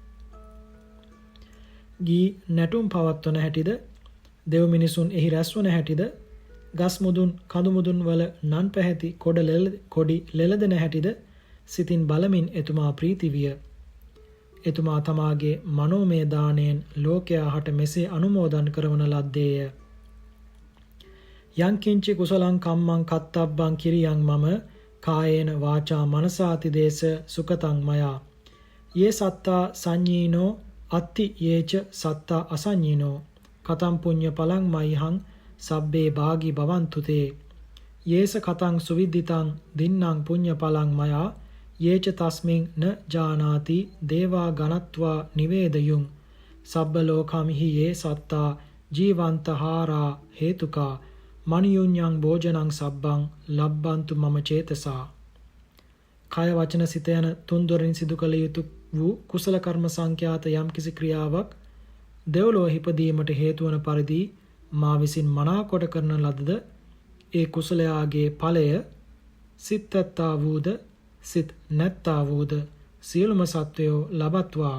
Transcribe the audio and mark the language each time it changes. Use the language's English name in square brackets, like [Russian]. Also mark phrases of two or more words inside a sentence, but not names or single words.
[Sinhala] ගී නැටුම් පවත්වන හැටිද දෙව් මිනිසුන් එහි රැස්වන හැටිද ගස් මුදුන් කඳු මුදුන් වල නන් පැහැති කොඩි ලෙලදෙන හැටිද සිතින් බලමින් එතුමා ප්‍රීති විය. එතුමා තමාගේ මනෝමය දාණයෙන් ලෝකයා හට මෙසේ අනුමෝදන් කරවන ලද්දේය. [Pali] යං කිංචි කුසලං කම්මං කත්තබ්බං කිරියං මම කායේන වාචා මනසාති දේශ සුකතං මයා යේ සත්තා සංඤීනෝ අත්ති යේච සත්තා අසංඤීනෝ කතං පුඤ්ඤ පලං මයිහං සබ්බේ භාගී භවන්තු තේ යේස කතං සුවිද්දිතං දින්නම් පුඤ්ඤ පලං මයා යේච තස්මින් න ජානාති දේවා ගණත්වා නිවේදයුං සබ්බ ලෝකම්හි යේ සත්තා ජීවන්තහාරා හේතුකා මනියුඤ්ඤං භෝජනං සබ්බං ලබ්බන්තු මම චේතසා. [Sinhala] කය වචන සිත යන තුන්දොරින් සිදු කළ යුතු වූ කුසල කර්ම සංඛ්‍යාත යම්කිසි ක්‍රියාවක් දෙව්ලොව හිපදීමට හේතු වන පරිදි මා විසින් මනාකොට කරන ලදද ඒ කුසලයාගේ ඵලය සිත් ඇත්තා වූද සිත් නැත්තා වූද සියලුම සත්වයෝ ලබත්වා.